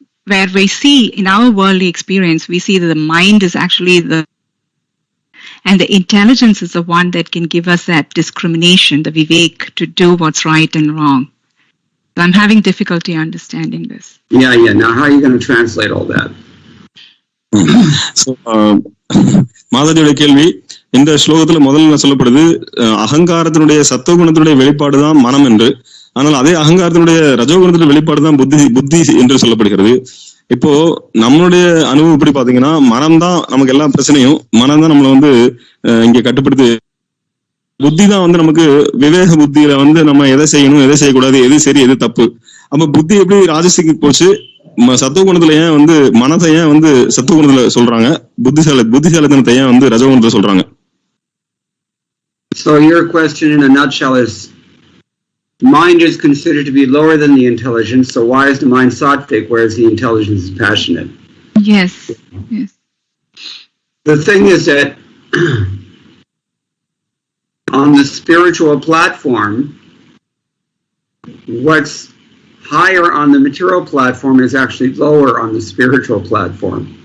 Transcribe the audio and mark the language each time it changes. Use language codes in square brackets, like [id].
[en] Where we see in our worldly experience, we see that the mind is actually and the intelligence is the one that can give us that discrimination, the vivek, to do what's right and wrong. So I'm having difficulty understanding this. Yeah. Now, how are you going to translate all that? [ta] So, மாதாஜியோட கேள்வி, இந்த ஸ்லோகத்துல முதல்ல சொல்லப்படுது, அகங்காரத்தினுடைய சத்துவகுணத்தினுடைய வெளிப்பாடுதான் மனம் என்று. ஆனால் அதே அகங்காரத்தினுடைய ரஜோகுணத்தினுடைய வெளிப்பாடுதான் புத்தி என்று சொல்லப்படுகிறது. இப்போ நம்மளுடைய அனுபவம் எப்படி பாத்தீங்கன்னா, மனம் தான் நமக்கு எல்லா பிரச்சனையும், மனம் தான் நம்மள இங்க கட்டுப்படுத்தி, புத்தி தான் நமக்கு விவேக புத்தியில நம்ம எதை செய்யணும், எதை செய்யக்கூடாது, எது சரி, எது தப்பு. அப்ப புத்தி எப்படி ராஜசிக்கு போச்சு, சத்துவகுணத்துல ஏன் மனதை ஏன் சத்துவகுணத்துல சொல்றாங்க, புத்திசாலித்தனத்தை ஏன் ரஜோகுணத்துல சொல்றாங்க? [en] So your question in a nutshell is, mind is considered to be lower than the intelligence, so why is the mind sattvic, whereas the intelligence is passionate? Yes. The thing is that on the spiritual platform, what's higher on the material platform is actually lower on the spiritual platform.